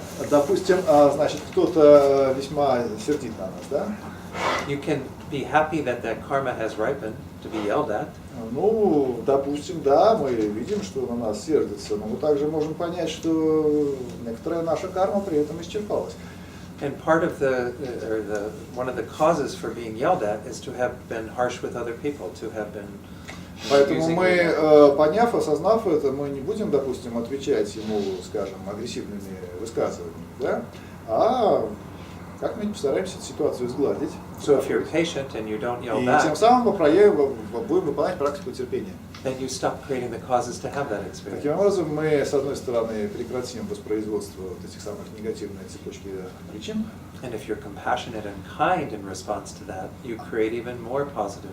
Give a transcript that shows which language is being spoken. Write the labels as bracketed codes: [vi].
[ru] Допустим, значит, кто-то весьма сердит на нас, да? [en] You can be happy that karma has ripened to be yelled at. [ru] Ну, допустим, да, мы видим, что на нас сердится, но мы также можем понять, что некоторая наша карма при этом исчерпалась. [en] And part of one of the causes for being yelled at is to have been harsh with other people, to have been. [ru] Поэтому мы, поняв, осознав это, мы не будем, допустим, отвечать ему, скажем, агрессивными высказываниями, да, а как-нибудь постараемся эту ситуацию сгладить. [en] So if you're patient and you don't yell back, [ru] и тем самым будем выполнять практику терпения. [en] Then you stop creating the causes to have that experience. [ru] Таким образом, мы, с одной стороны, прекратим воспроизводство вот этих самых негативных цепочки причин. [en] And if you're compassionate and kind in response to that, you create even more positive.